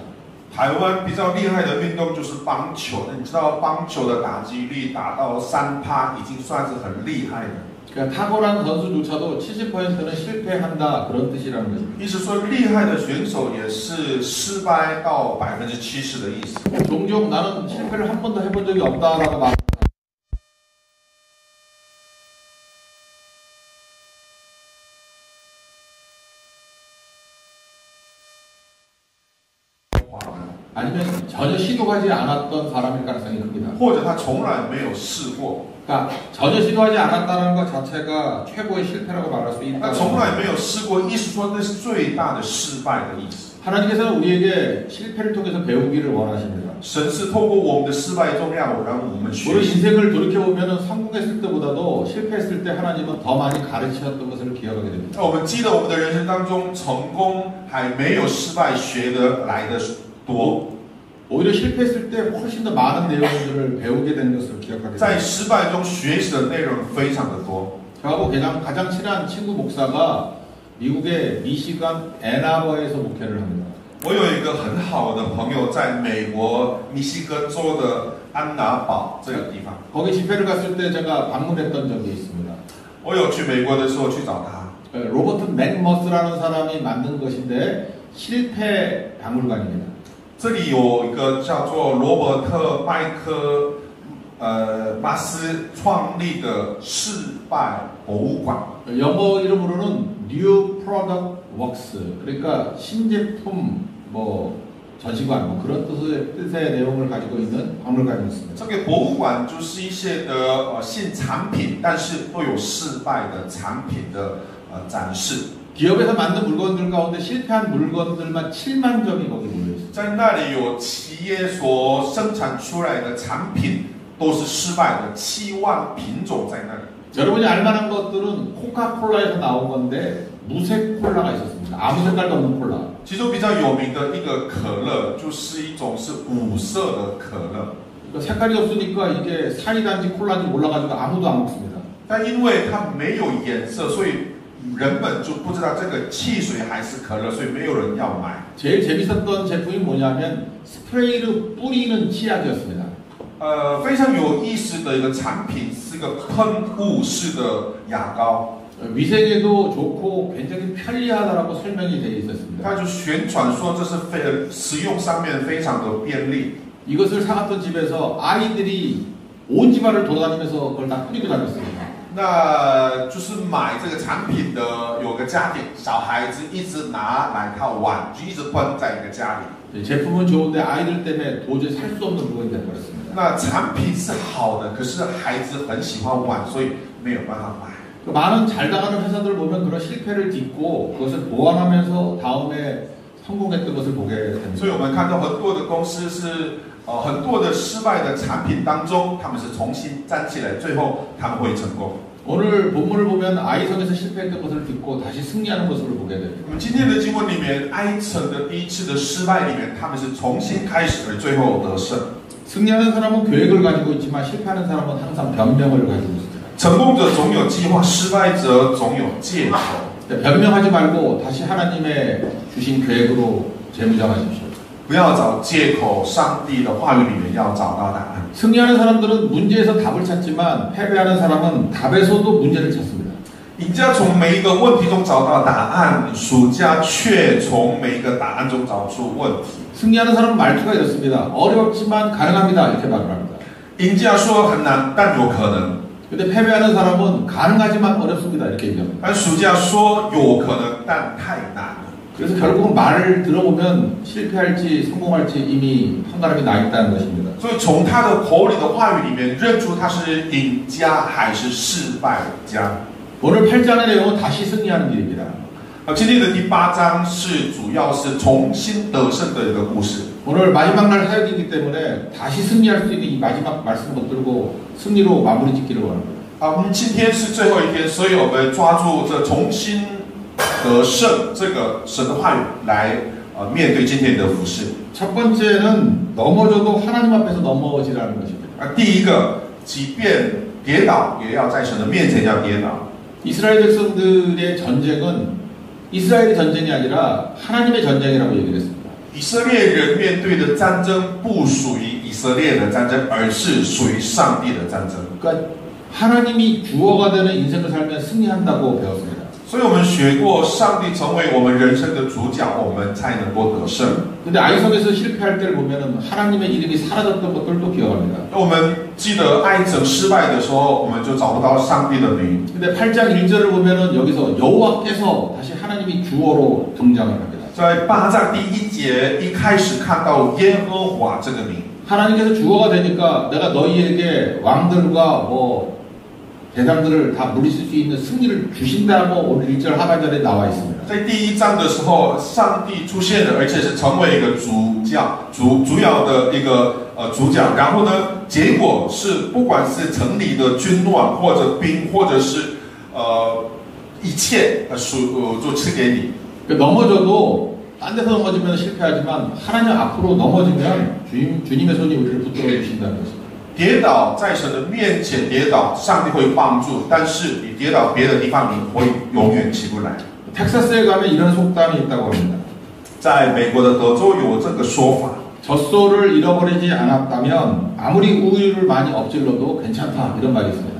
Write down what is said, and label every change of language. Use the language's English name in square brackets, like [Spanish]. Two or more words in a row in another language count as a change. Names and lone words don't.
[Chinese] 台湾比较厉害的运动就是棒球，你知道棒球的打击率达到3%，已经算是很厉害的。 [Korean] 그러니까 탁월한 선수조차도 70%는 실패한다 그런 뜻이라는 거죠. [Chinese] 意思说，厉害的选手也是失败到70%的意思。 [Korean] 종종 나는 실패를 한 번도 해본 적이 없다라고 말. 아니면 전혀 시도하지 않았던 사람일 가능성이 큽니다. [Chinese] 或者他从来没有试过， [Korean] 그러니까 전혀 시도하지 않았다는 것 자체가 최고의 실패라고 말할 수 [Chinese] 他 [Korean] 있다. [Chinese] 从来没有试过，意思说那是最大的失败的意思。 [Korean] 하나님께서는 우리에게 실패를 통해서 배우기를 원하십니다. [Chinese] 神是透过我们的失败中让我们学 [Korean] 우리 [Chinese] 习。 [Korean] 인생을 돌이켜보면 성공했을 때보다도 실패했을 때 하나님은 더 많이 가르치셨던 것을 기억하게 됩니다. [Chinese] 我们记得我们的人生当中，成功还没有失败学得来的多。 [Korean] 오히려 실패했을 때 훨씬 더 많은 내용들을 배우게 된 것을 기억하게 [Chinese] 在 [Korean] 됩니다. [Chinese] 失败中学习的内容非常的多。 [Korean] 저하고 가장 친한 친구 목사가 미국의 미시간 앤아버에서 목회를 합니다. [Chinese] 我有一个很好的朋友，在美国密西根州的安娜堡这个地方， [Korean] 거기 집회를 갔을 때 제가 방문했던 적이 있습니다. [Chinese] 我有去美国的时候去找他。 [Korean] 로버트 맥머스라는 사람이 만든 것인데 실패 박물관입니다. [Chinese] 这里有一个叫做罗伯特麦克马斯创立的失败博物馆。 [Korean] 영어 이름으로는 New Product Works, 그러니까 신제품 뭐 전시관 뭐 그런 뜻의 내용을 가지고 있는 박물관이었습니다. [Chinese] 这个博物馆就是一些的新产品，但是都有失败的产品的展示。 [Korean] 기업에서 만든 물건들 가운데 실패한 물건들만 7만 점이 거기 모여 있어요. [Chinese] 在那里有企业所生产出来的产品都是失败的，7万品种在那里。 [Korean] 여러분이 알만한 것들은 코카콜라에서 나온 건데 무색 콜라가 있었습니다. 아무 색깔도 없는 콜라. [Chinese] 其中比较有名的一个可乐，就是一种是5色的可乐。 [Korean] 색깔이 없으니까 이게 사이다인지 콜라인지 몰라가지고 아무도 안 먹습니다. [Chinese] 但因为它没有颜色，所以人们就不知道这个汽水还是可乐，所以没有人要买。 [Korean] 제일 재밌었던 제품이 뭐냐면 스프레이로 뿌리는 치약이었습니다. [Chinese] 非常有意思的一个产品是个喷雾式的牙膏， [Korean] 위생에도 좋고 굉장히 편리하다라고 설명이 되어 있었습니다. [Chinese] 它就宣传说这是使用上面非常的便利。 [Korean] 이것을 사갔던 집에서 아이들이 온 집안을 돌아다니면서 그걸 다 뿌리고 다녔습니다. [Chinese] 那就是买这个产品的有个家庭，小孩子一直拿来套碗，就一直喷在一个家里。 [Korean] 제품은 좋은데 아이들 때문에 도저히 살 수 없는 물건이 되어버렸습니다. [Chinese] 那产品是好的，可是孩子很喜欢玩，所以没有办法买。 [Korean] 많은 잘 나가는 회사들 보면 그런 실패를 딛고 그것을 보완하면서 다음에 성공했던 것을 보게 됩니다. [Chinese] 所以我们看到很多的公司是很多的失败的产品当中，他们是重新站起来，最后他们会成功。 [Korean] 오늘 본문을 보면 아이성에서 실패했던 것을 딛고 다시 승리하는 모습을 보게 됩니다. [Chinese] 我们今天的经文里面，埃城的第一次的失败里面，他们是重新开始，而最后得胜。 [Korean] 승리하는 사람은 계획을 가지고 있지만 실패하는 사람은 항상 변명을 가지고 있습니다. [Chinese] 成功者总有计划，失败者总有借口。 [Korean] 변명하지 말고 다시 하나님의 주신 계획으로 재무장하십시오. [Chinese] 不要找借口，上帝的话语里面要找到答案。 [Korean] 승리하는 사람들은 문제에서 답을 찾지만 패배하는 사람은 답에서도 문제를 찾습니다. [Chinese] 赢家从每一个问题中找到答案，输家却从每一个答案中找出问题。 [Korean] 승리하는 사람은 말투가 이렇습니다. 어렵지만 가능합니다. 이렇게 말을 합니다. [Chinese] 赢家说很难，但有可能； [Korean] 근데 패배하는 사람은 가능하지만 어렵습니다. 이렇게 얘기합니다. [Chinese] 但输家说有可能，但太难了。 [Korean] 그래서 결국은 말을 들어보면 실패할지 성공할지 이미 판가름이 나 있다는 것입니다. [Chinese] 所以从他的口里的话语里面认出他是赢家还是失败家。 [Korean] 오늘 8장의 내용은 다시 승리하는 길입니다. [Chinese] 今天的第8章是主要是重新得胜的一个故事。 [Korean] 오늘 마지막 날 사역이기 때문에 다시 승리할 수 있는 이 마지막 말씀 붙들고 승리로 마무리 짓기를 원합니다. [Chinese] 我们今天是最后一天，所以我们抓住这重新得胜这个神的话语来面对今天的服事。 [Korean] 첫 번째는 넘어져도 하나님 앞에서 넘어지라는 것입니다. [Chinese] 第一个，即便跌倒，也要在神的面前要跌倒。 [Korean] 이스라엘 백성들의 전쟁은 이스라엘의 전쟁이 아니라 하나님의 전쟁이라고 얘기를 했습니다. [Chinese] 以色列人面对的战争不属于以色列的战争，而是属于上帝的战争。 [Korean] 그러니까 하나님이 주어가 되는 인생을 살면 승리한다고 배웠습니다. [Chinese] 所以我们学过，上帝成为我们人生的主角，我们才能够得胜。 [Korean] 근데 아이성에서 실패할 때를 보면은 하나님의 이름이 사라졌던 것들도 기억합니다. [Chinese] 我们记得爱城失败的时候，我们就找不到上帝的名。 [Korean] 근데 8장 1절을 보면은 여기서 여호와께서 다시 하나님이 주어로 등장을 합니다. [Chinese] 在8章第1节一开始看到耶和华这个名， [Korean] 하나님께서 주어가 되니까 내가 너희에게 왕들과 뭐 대장들을 다 물리칠 수 있는 승리를 주신다고 오늘 1절 하반절에 나와 있습니다. [Chinese] 在第1章的时候，上帝出现了，而且是成为一个主要的一个主角。然后呢，结果是不管是城里的军乱或者兵，或者是一切就赐给你。 [Korean] 넘어져도 딴 데서 넘어지면 실패하지만 하나님 앞으로 넘어지면 주님의 손이 우리를 붙들어 주신다는 것입니다. [Chinese] 跌倒在神的面前跌倒，上帝会帮助；但是你跌倒别的地方，你会永远起不来。 [Korean] 텍사스에 가면 이런 속담이 있다고 합니다. [Chinese] 在美国的德州有这个说法。 [Korean] 젖소를 잃어버리지 않았다면 아무리 우유를 많이 엎질러도 괜찮다 이런 말이 있습니다.